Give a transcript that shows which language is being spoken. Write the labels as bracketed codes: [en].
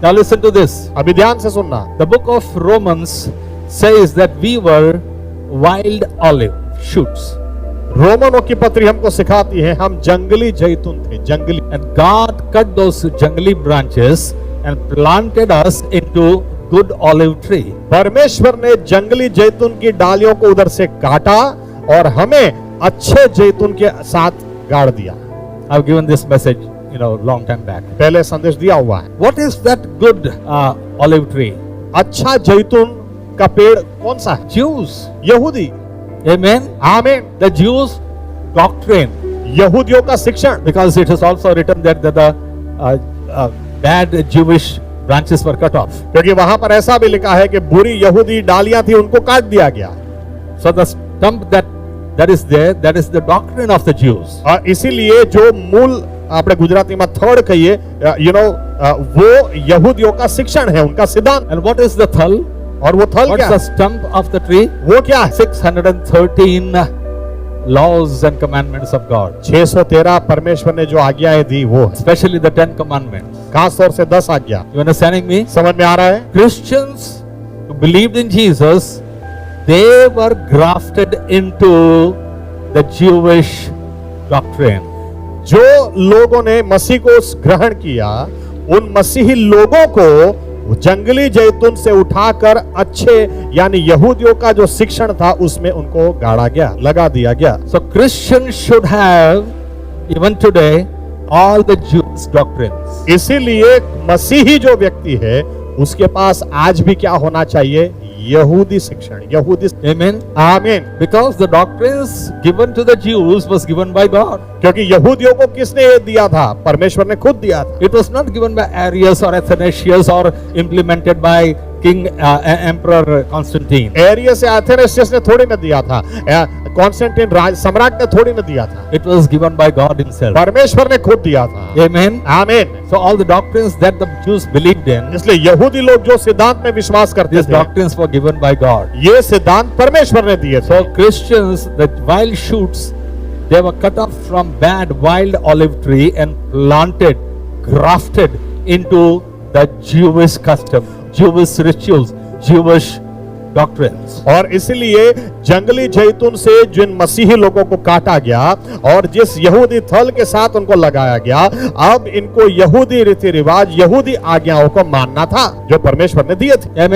[en] Now listen to this. [hi] अभी ध्यान से सुनना। [en] The book of Romans says that we were wild olive shoots. [hi] रोमनों की पत्री हमको सिखाती है हम जंगली जैतून थे, जंगली। [en] And God cut those jungly branches and planted us into good olive tree. [hi] परमेश्वर ने जंगली जैतून की डालियों को उधर से काटा और हमें अच्छे जैतून के साथ गाड़ दिया। [en] I've given this message, long time back. [hi] पहले संदेश दिया हुआ है। [en] What is that good olive tree? [hi] अच्छा जैतून का पेड़ कौन सा है? [en] Jews. [hi] यहूदी। [en] Amen. [hi] आमीन। [en] The Jews doctrine, [hi] यहूदियों का शिक्षण। [en] because it is also written that the bad Jewish branches were cut off. [hi] क्योंकि वहां पर ऐसा भी लिखा है कि बुरी यहूदी डालियां थी उनको काट दिया गया। [en] So the stump that is there, that is the doctrine of the Jews. [hi] और इसीलिए जो मूल [gu] આપણે ગુજરાતીમાં થડ કહીએ [hi] वो यहूदियों का शिक्षण है, उनका सिद्धांत। [en] And what is the thal? [hi] और वो थल [en] What [hi] क्या [en] is the [hi] है? [en] stump of the tree? [hi] वो क्या है? [en] 613 laws and commandments of God, [hi] 613 परमेश्वर ने जो आज्ञाएं दी वो है। [en] especially the 10 commandments. [hi] खास तौर से 10 आज्ञा। [en] You understanding me? [hi] समझ में आ रहा है? [en] Christians who believed in Jesus, they were grafted into the Jewish doctrine. [hi] जो लोगों ने मसीह को ग्रहण किया उन मसीही लोगों को जंगली जैतून से उठाकर अच्छे यानी यहूदियों का जो शिक्षण था उसमें उनको गाड़ा गया, लगा दिया गया। [en] So Christians should have, even today, all the Jewish doctrines. [hi] इसीलिए मसीही जो व्यक्ति है उसके पास आज भी क्या होना चाहिए? यहूदी शिक्षण, यहूदी। [en] Amen. [hi] आमीन। [en] Because the doctrines given to the Jews was given by God. [hi] क्योंकि यहूदियों को किसने ये दिया था? परमेश्वर ने खुद दिया था। [en] It was not given by Arius or Athanasius or implemented by King Emperor Constantine. [hi] Areas या एथेनेसियस ने थोड़ी ना दिया था, कॉन्स्टेंटिन सम्राट ने थोड़ी ना दिया था, [en] It was given by God himself. [hi] परमेश्वर ने खुद दिया था। [en] Amen. [hi] आमीन। [en] So all the doctrines that the Jews believed in, [hi] इसलिए यहूदी लोग जो सिद्धांत में विश्वास करते [en] these [hi] थे [en] doctrines were given by God. [hi] ये सिद्धांत परमेश्वर ने दिए थे। [en] So Christians, the wild shoots, they were cut off from bad wild olive tree and planted, grafted into the Jewish custom, Jewish rituals, Jewish doctrines. [hi] और इसलिए जंगली जैतून से जिन मसीही लोगों को काटा गया और जिस यहूदी थल के साथ उनको लगाया गया, अब इनको यहूदी रीति रिवाज, यहूदी आज्ञाओं को मानना था जो परमेश्वर ने दिए थे।